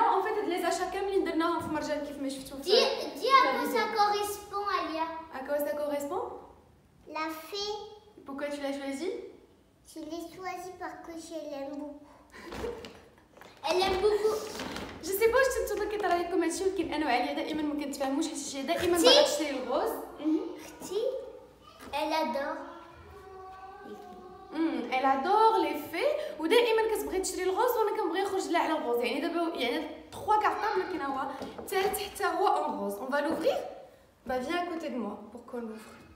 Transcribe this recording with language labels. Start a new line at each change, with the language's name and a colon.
French: En fait, les achats
Arabic: كاملين درناهم في مرجان كيف ما شفتوا.
French: Dis à quoi ça correspond, Alia. À quoi ça correspond? La fée. Pourquoi tu l'as choisi? Je l'ai choisie parce que je l'aime beaucoup. Elle aime beaucoup. Je sais pas
Arabic: واش نتوما كيطرا لكم هادشي ولكن انا وعليا دائما ما كنتفاهموش حيت هي دائما باغا تشري الغوز. اختي
French: elle adore. Elle adore les fées
Arabic: ودائما كتبغي تشري الغوز وانا كنبغي نخرج لها على الغوز يعني دابا يعني 3 كارطابل كاين هو الثالث حتى هو
French: en rose. On va l'ouvrir? Bah viens à côté de moi pour qu'on l'ouvre.